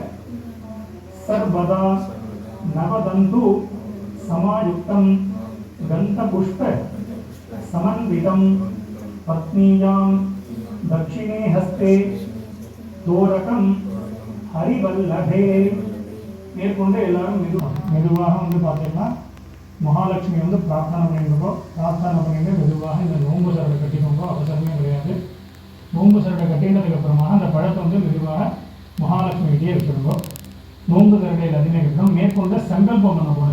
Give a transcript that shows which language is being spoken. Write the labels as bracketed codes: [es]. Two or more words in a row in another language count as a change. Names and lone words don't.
[sa] सर्वदा नवदन्तु समायुक्तं गन्धपुष्प समन्वितं पत्नीयां दक्षिणे हस्ते तोरकं हरिवल्लभे. [ta] மேற்கொண்டு எல்லாரும் மெதுவாக வந்து பார்த்தீங்கன்னா மகாலட்சுமி வந்து பிரார்த்தனை பண்ணிட்டு மெதுவாக இந்த நோம்பு சரடை கட்டிக்கோங்க. அவசரமே கிடையாது. நோம்பு சரடை கட்டினதுக்கு அப்புறமா அந்த பழத்தை வந்து மெதுவாக மகாலட்சுமி கிட்டே வச்சுருங்கோ. நோம்பு சரடையில் அதிலே இருக்கணும். மேற்கொண்டு சங்கல்பம் பண்ண போகணும்.